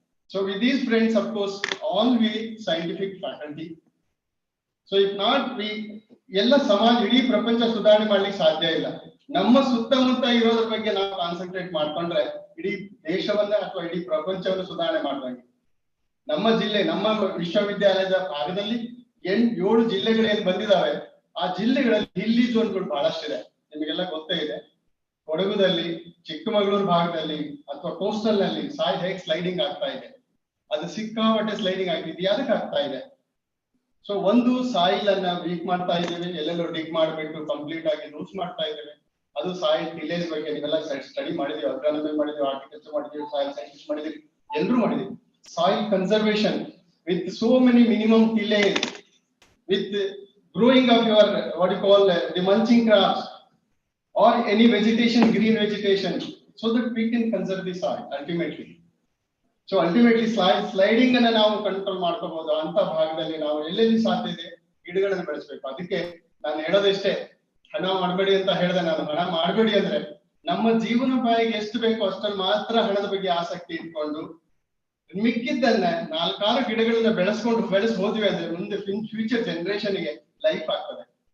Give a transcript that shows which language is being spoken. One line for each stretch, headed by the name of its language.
English: So with these friends, of course, all we scientific faculty. So if not, we
Kannada: ಎಲ್ಲ ಸಮಾಜ ಇಡೀ ಪ್ರಪಂಚ ಸುಧಾರಣೆ ಮಾಡ್ಲಿಕ್ಕೆ ಸಾಧ್ಯ ಇಲ್ಲ. ನಮ್ಮ ಸುತ್ತಮುತ್ತ ಇರೋದ್ರ ಬಗ್ಗೆ ನಾವು ಕಾನ್ಸಂಟ್ರೇಟ್ ಮಾಡ್ಕೊಂಡ್ರೆ ಇಡೀ ದೇಶವನ್ನ ಅಥವಾ ಇಡೀ ಪ್ರಪಂಚವನ್ನು ಸುಧಾರಣೆ ಮಾಡ್ದಂಗೆ. ನಮ್ಮ ಜಿಲ್ಲೆ, ನಮ್ಮ ವಿಶ್ವವಿದ್ಯಾಲಯದ ಭಾಗದಲ್ಲಿ 7 ಜಿಲ್ಲೆಗಳು ಏನ್ ಬಂದಿದಾವೆ, ಆ ಜಿಲ್ಲೆಗಳಲ್ಲಿ ಹಿಲ್ಲಿ ಝೋನ್ಗಳು ಬಹಳಷ್ಟಿದೆ. ನಿಮಗೆಲ್ಲ ಗೊತ್ತೇ ಇದೆ. ಕೊಡಗುದಲ್ಲಿ, ಚಿಕ್ಕಮಗಳೂರು ಭಾಗದಲ್ಲಿ ಅಥವಾ ಕೋಸ್ಟಲ್ ನಲ್ಲಿ ಸಾಯಿಲ್ ಹೇಗೆ ಸ್ಲೈಡಿಂಗ್ ಆಗ್ತಾ ಇದೆ. ಅದು ಸಿಕ್ಕಾಪಟ್ಟೆ ಸ್ಲೈಡಿಂಗ್ ಆಗ್ತಿದೆ. ಯಾವ್ದಕ್ಕೆ ಆಗ್ತಾ ಇದೆ? ಸೊ ಒಂದು ಸಾಯಿಲ್ ಅನ್ನ ವೀಕ್ ಮಾಡ್ತಾ ಇದ್ದೇವೆ, ಎಲ್ಲೆಲ್ಲೋ ಡಿಗ್ ಮಾಡ್ಬಿಟ್ಟು ಕಂಪ್ಲೀಟ್ ಆಗಿ ಲೂಸ್ ಮಾಡ್ತಾ ಇದ್ದೇವೆ. ಅದು ಸಾಯಿಲ್ ಟಿಲೇಜ್ ಬಗ್ಗೆ ನೀವೆಲ್ಲ ಸ್ಟಡಿ ಮಾಡಿದೀವಿ, ಅಗ್ರಾನಮಿ ಮಾಡಿದೀವಿ, ಆರ್ಟಿಕಲ್ಚರ್ ಮಾಡಿದೀವಿ, ಸಾಯಿಲ್ ಸೈನ್ಸ್ ಮಾಡಿದೀವಿ, ಎಲ್ಲರೂ ಮಾಡಿದೀವಿ.
English: Soil conservation with so many minimum tillage, with growing of your what you call the mulching crops or any vegetation, green vegetation, so that we can conserve the soil ultimately. So ultimately sliding
Kannada: ಅನ್ನ ನಾವು control ಮಾಡ್ಕೋಬಹುದು. ಅಂತ ಭಾಗದಲ್ಲಿ ನಾವು ಎಲ್ಲೆಲ್ಲಿ ಸಾಧ್ಯ ಇದೆ ಗಿಡಗಳನ್ನು ಬೆಳೆಸಬೇಕು. ಅದಕ್ಕೆ ನಾನು ಹೇಳೋದಿಷ್ಟೇ, ಹಣ ಮಾಡಬೇಡಿ ಅಂತ ಹೇಳಿದೆ ನಾನು. ಹಣ ಮಾಡಬೇಡಿ ಅಂದ್ರೆ ನಮ್ಮ ಜೀವನೋಪಾಯಕ್ಕೆ ಎಷ್ಟು ಬೇಕೋ ಅಷ್ಟನ್ನು ಮಾತ್ರ ಹಣದ ಬಗ್ಗೆ ಆಸಕ್ತಿ ಇಟ್ಕೊಂಡು ಮಿಕ್ಕಿದ್ದನ್ನ 4-6 ಗಿಡಗಳನ್ನ ಬೆಳೆಸಿ ಹೋದ್ವಿ ಅಂದ್ರೆ ಮುಂದೆ ಫ್ಯೂಚರ್ ಜನರೇಷನ್ಗೆ ಲೈಫ್ ಆಗ್ತದೆ.